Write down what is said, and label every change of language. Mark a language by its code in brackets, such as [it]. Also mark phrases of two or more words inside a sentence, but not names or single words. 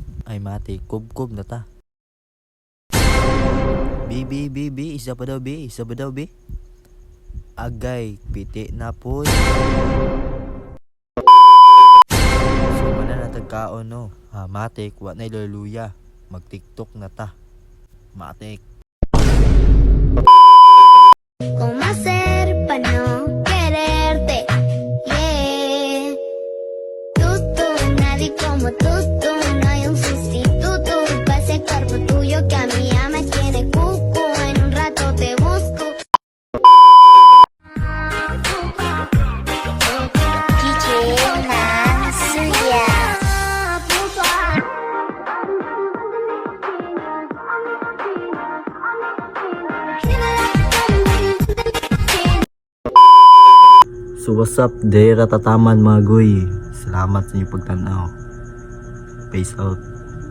[ceb] Ay mati kubkob na ta. Bibi, isa pa daw bi. Agay piti na pod. So mana na tagkaon no. Matik wa na luya. Mag TikTok na ta. Matik. [es] ¿Cómo hacer para no quererte? Yeah. Nadie como tú, no hay un sustituto para ese cuerpo tuyo que a mí ya me tiene cuco. En un rato te busco. DJ Nansuya. [en] So what's up, [ceb] dera tataman mga goy. Salamat sa inyong pagtanaw. [en] Peace out.